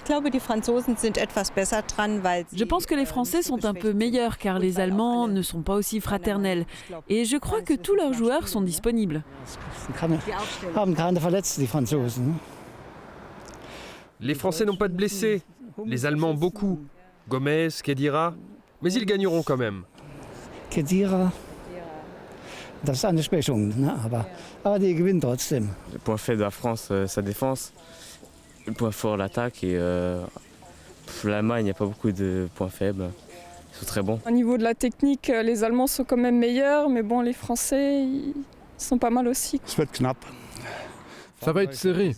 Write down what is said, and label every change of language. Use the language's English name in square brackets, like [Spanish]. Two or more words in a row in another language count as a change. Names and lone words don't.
[French] Je pense que les Français sont un peu meilleurs car les Allemands ne sont pas aussi fraternels. Et je crois que tous leurs joueurs sont disponibles. Les Français n'ont pas de blessés, les Allemands beaucoup. Gomez, Khedira, mais ils gagneront quand même. Khedira. [German] Das ist eine Schwächung, ne? aber die gewinnen trotzdem. [French] Le point faible de la France, sa défense. Le point fort, l'attaque. Et l'Allemagne, il n'y a pas beaucoup de points faibles. Ils sont très bons. Au niveau de la technique, les Allemands sont quand même meilleurs, mais bon, les Français, ils sont pas mal aussi. Ça va être serré.